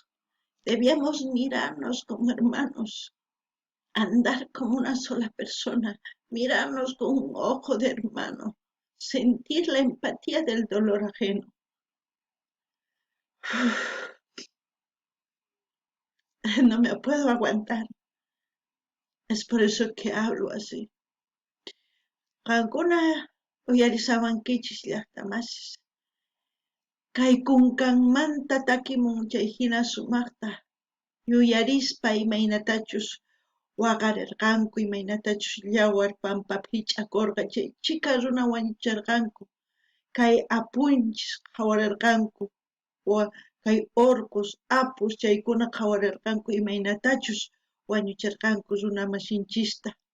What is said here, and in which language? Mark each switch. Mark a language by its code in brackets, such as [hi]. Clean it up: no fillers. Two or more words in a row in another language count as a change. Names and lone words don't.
[es] Debíamos mirarnos como hermanos, andar como una sola persona, mirarnos con un ojo de hermano, sentir la empatía del dolor ajeno. No me puedo aguantar. Es por eso que hablo así. [qu] Qankuna uyarisawankichis llaqtamasis. Kay kunkanmanta takimun chay hina sumaqta yuyarispa imaynatachus waqarirqanku imaynatachus yawar pampapi hich'akurqa chay chika runa wañucharqanku kay apunchis qhawarirqanku kay orcos apus chaykuna qhawarirqanku imaynatachus wañucharqanku runa masinchista.